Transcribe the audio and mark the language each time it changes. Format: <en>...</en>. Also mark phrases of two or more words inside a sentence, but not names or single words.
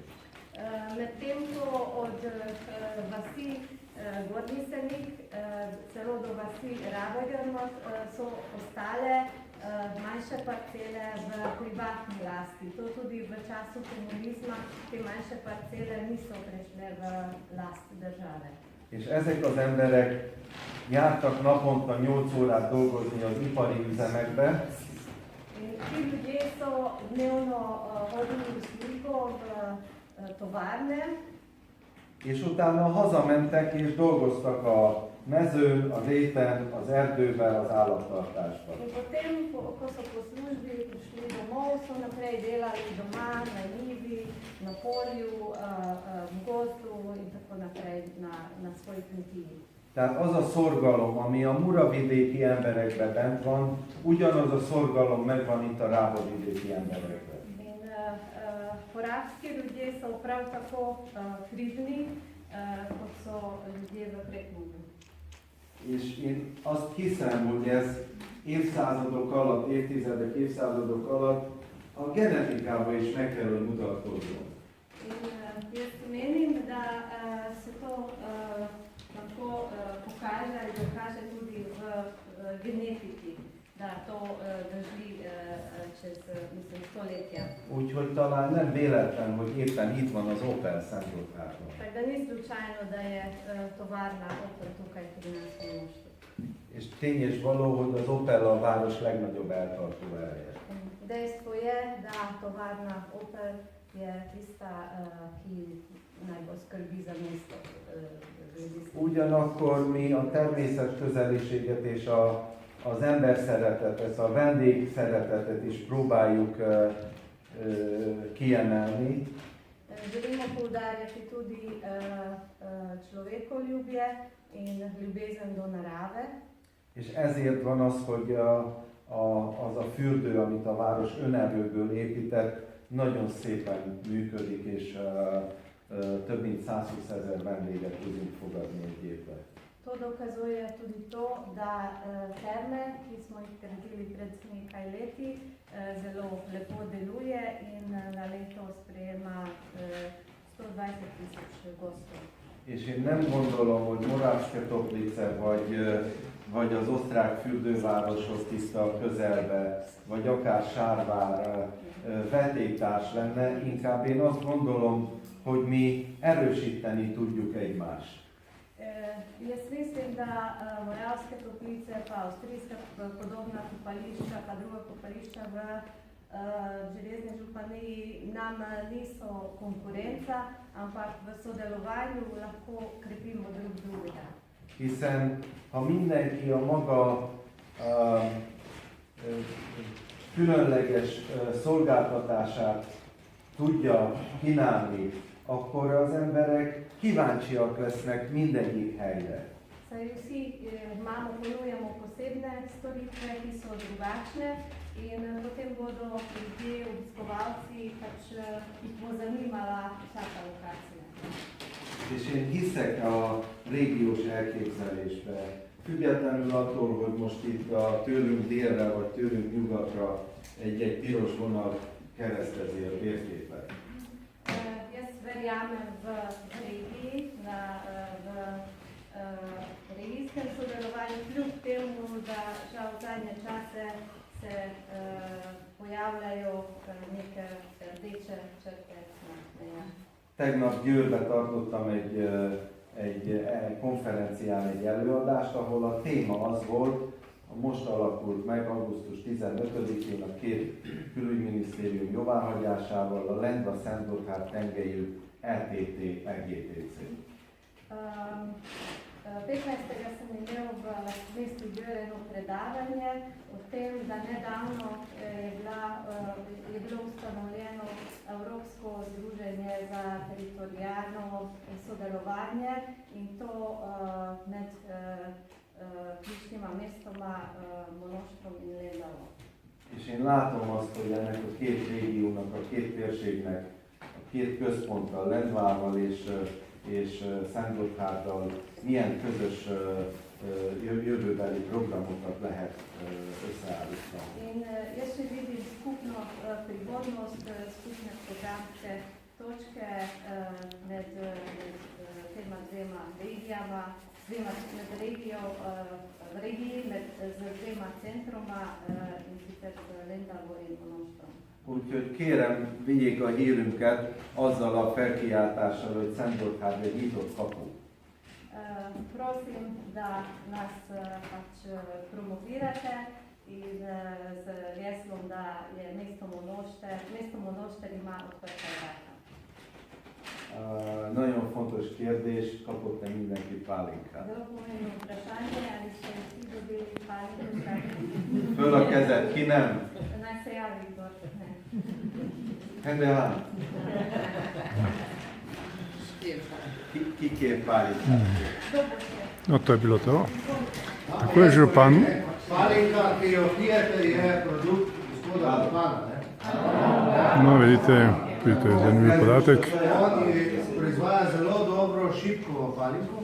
<sl>Medtem ko od vasi Gornisenik celo do vasi Rabojarmat so ostale manjše parcele v privatni lasti. To tudi v času komunizma te manjše parcele niso prešle v last države.</sl> <hu>És ezek az emberek jártak naponta 8 órát dolgozni az ipari üzemekbe,</hu> <sl>In ti ljudje so dnevno hodili v službo v tovarne,</sl> <hu>és utána hazamentek és dolgoztak a mezőn, a réten, az erdőben, az állattartásban.</hu> <sl>in potem, ko so po službi prišli domov, so naprej delali doma, na njivi, na polju, v gozdu in tako naprej na svoji kmetiji.</sl> <hu>Tehát az a szorgalom, ami a muravidéki emberekben bent van, ugyanaz a szorgalom megvan itt a rábavidéki emberekben.</hu> <sl>In porabski ljudje so prav tako pridni, kot so ljudje v Prekmurju.</sl> <hu>És én azt hiszem, hogy ez évszázadok alatt, évtizedek, évszázadok alatt a genetikában is meg kell, hogy mutatkozzon.</hu> <sl>In jaz menim, da se to lahko pokaže ali dokaže tudi v genetiki, da to drži čez stoletja.</sl> <hu>Úgyhogy talán nem véletlen, hogy éppen itt van az Opel Szent Gotthárdon.</hu> <sl>Tako da ni slučajno, da je tovarna Opel tukaj pri nas v Monoštu.</sl> <hu>És tény és való, hogy az Opel a város legnagyobb eltartó ereje.</hu> <sl>Dejstvo je, da tovarna Opel je tista, ki najbolj skrbi za mesto.</sl> <hu>Ugyanakkor mi a természet közeliséget és az ember szeretetet, a vendég szeretetet is próbáljuk kiemelni.</hu> <sl>Želimo poudarjati tudi človekoljubje in ljubezen do narave.</sl> <hu>És ezért van az, hogy az a fürdő, amit a város önerőből épített, nagyon szépen működik, és több mint 120 000 vendéget tudunk fogadni egy évben.</hu> <sl>To dokazuje tudi to, da terme, ki smo jih gradili pred nekaj leti, zelo lepo deluje in na leto sprejema 120 000 gostov.</sl> <hu>És én nem gondolom, hogy Moravske Toplice vagy az osztrák fürdővároshoz tiszta közelbe, vagy akár Sárvár vetétárs lenne, inkább én azt gondolom, hogy mi erősíteni tudjuk egymást.</hu> <sl>Jaz mislim, da Moravske Toplice, pa avstrijska podobna kopališča, pa druga kopališča v Železni županiji nam niso konkurenca, ampak v sodelovanju lahko krepimo drug drugega.</sl> <hu>Hiszen ha mindenki a maga különleges szolgáltatását tudja kínálni akkor az emberek kíváncsiak lesznek mindegyik helyre.</hu> <sl>Saj vsi imamo, ponujamo posebne storitve, ki so drugačne in potem bodo ljudje, obiskovalci, pač jih bo zanimala vsaka lokacija.</sl> <hu>És én hiszek a régiós elképzelésbe, függetlenül attól, hogy most itt a tőlünk délre vagy tőlünk nyugatra egy piros vonal keresztezi a térképet.</hu> <sl>Jaz verjamem v regiji, v regijskem sodelovanju, kljub temu, da žal v zadnje čase se pojavljajo neke rdeče črte na mejah.</sl> <hu>Tegnap Győrbe tartottam egy konferencián egy előadást, ahol a téma az volt, most alakult meg augusztus 15-én a két külügyminisztérium jóváhagyásával a Lendva-Szentgotthárd tengelyű ETT EGTC.</hu> <sl>15. sem imel v mestu Győr eno predavanje o tem, da nedavno je bilo ustanovljeno Evropsko združenje za teritorijalno sodelovanje in to med ključnima mestoma Monoštrom in Lendavo.</sl> <hu>És én látom azt, hogy ennek a két régiónak, a két térségnek, a két központtal, Lendvával és Szentgotthárddal milyen közös jövőbeli programokat lehet összeállítani.</hu> <sl>In jaz še vidim skupno prihodnost, skupne programske točke med tema dvema regijama, med regiji, z dvema centroma in sicer Lendavo in Monoštrom.</sl> <hu>Úgyhogy kérem, vigyék a hírünket azzal a felkiáltással, hogy Szentgotthárd egy nyitott kapu.</hu> <sl>Prosim, da nas pač promovirate in z geslom, da je mesto Monošter ima odprta vrata.</sl> <hu>Nagyon fontos kérdés, kapott-e mindenki pálinkát?</hu> <sl>Zelo pomembno vprašanje, ali ste vsi dobili pálinko?</sl> <hu>Föl a kezed, ki nem?</hu> <sl>Naj se javi, kdor ne.</sl> <hu>Hände áll. Ki kér pálinkát?</hu> <sl>Kdo bo še? No, to je bilo to. Tako je župan. Pálinka, ki jo pijete, je produkt gospoda župana, ne? No, vidite, to je zanimiv podatek. On proizvaja zelo dobro šipkovo pálinko.</sl>